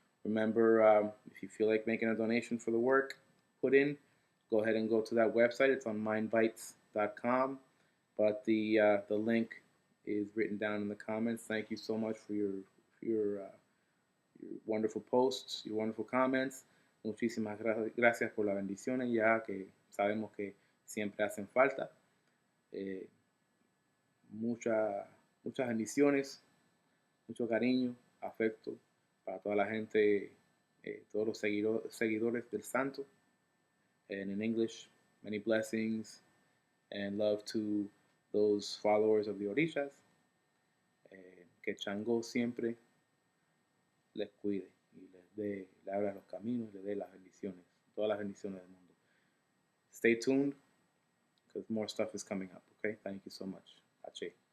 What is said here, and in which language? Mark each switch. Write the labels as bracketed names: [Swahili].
[English] Remember, if you feel like making a donation for the work put in, go ahead and go to that website. It's on mindbites.com, but the link is written down in the comments. Thank you so much for your wonderful posts, your wonderful comments. [Spanish] Muchísimas gracias por las bendiciones, ya que sabemos que siempre hacen falta. Muchas bendiciones, mucho cariño, afecto para toda la gente, todos los seguidores del santo. [English] And in English, many blessings and love to those followers of the orishas. [Spanish] Que Chango siempre les cuide y le abra los caminos, le dé las bendiciones, todas las bendiciones del mundo. [English] Stay tuned, because more stuff is coming up, okay? Thank you so much. Ache.